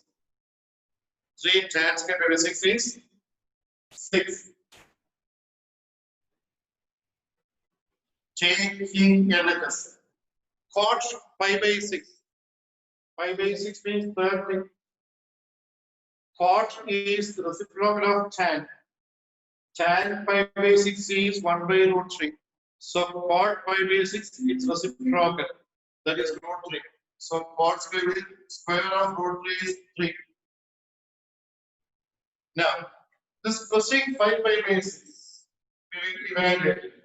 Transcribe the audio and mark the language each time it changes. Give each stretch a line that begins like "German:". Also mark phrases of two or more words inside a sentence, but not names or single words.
English: 3 tan square pi by 6 is 6. Taking LHS. Cot pi by 6. Pi by 6 means 30. Cot is the reciprocal of tan. Tan pi by 6 is 1 by root 3. So cot pi by 6 is reciprocal. That is root 3. So cot square of root 3 is 3. Now, this cosine 5 pi by 6, we will evaluate it.